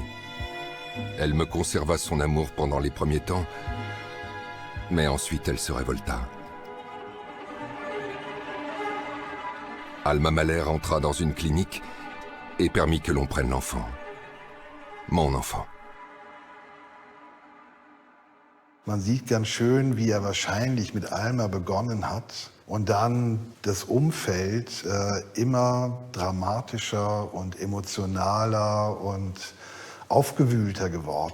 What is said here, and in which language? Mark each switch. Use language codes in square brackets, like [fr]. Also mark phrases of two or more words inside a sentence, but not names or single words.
[fr] Elle me conserva son amour pendant les premiers temps, mais ensuite elle se révolta. Alma Mahler entra dans une clinique et permit que l'on prenne l'enfant. Mon enfant. [de] Man sieht ganz schön, wie wahrscheinlich mit Alma begonnen hat und dann das Umfeld immer dramatischer und emotionaler und aufgewühlter geworden.